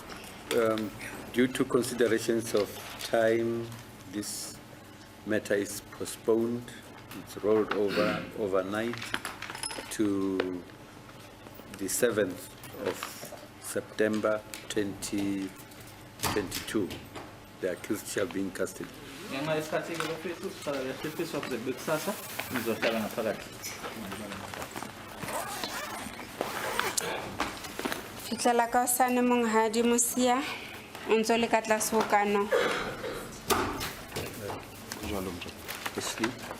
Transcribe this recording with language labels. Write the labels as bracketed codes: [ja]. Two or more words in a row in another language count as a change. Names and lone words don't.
[en] Due to considerations of time, this matter is postponed. It's rolled over overnight to the 7th of September 2022. The accused shall be in custody. [zu] Ngenxa yesikhathi ke bafisa sihlala lesifiswa kuze kube kusasa nizohlala ngaphakathi. [st] fihlela ka hosane monghadi Mosia o ntse o le ka tlase ho kano. [en] Asleep.